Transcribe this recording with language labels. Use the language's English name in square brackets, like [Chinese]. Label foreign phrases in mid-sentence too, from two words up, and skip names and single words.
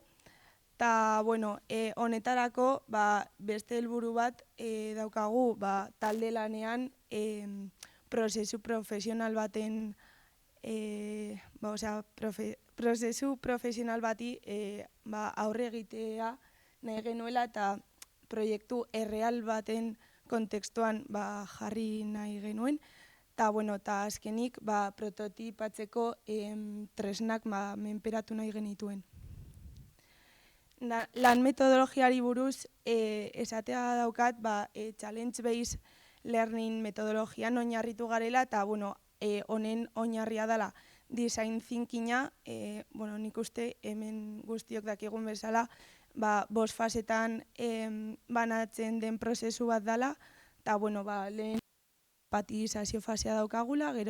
[Basque] Ta, honetarako beste helburu bat daukagu talde lanean prozesu profesional baten prozesu profesional bati aurre egitea nahi genuela eta proiektu erreal baten kontekstuan jarri nahi genuen. Ta, azkenik prototipatzeko tresnak menperatu nahi genituen. Lan metodologiari buruz esatea daukat [English] challenge-based learning [Basque] metodologian oinarritu garela eta honen oinarria dela design thinkinga, nik uste hemen guztiok dakigun bezala 5 fasetan banatzen den prozesu bat dela eta lehen patizazio fasea daukagula, gero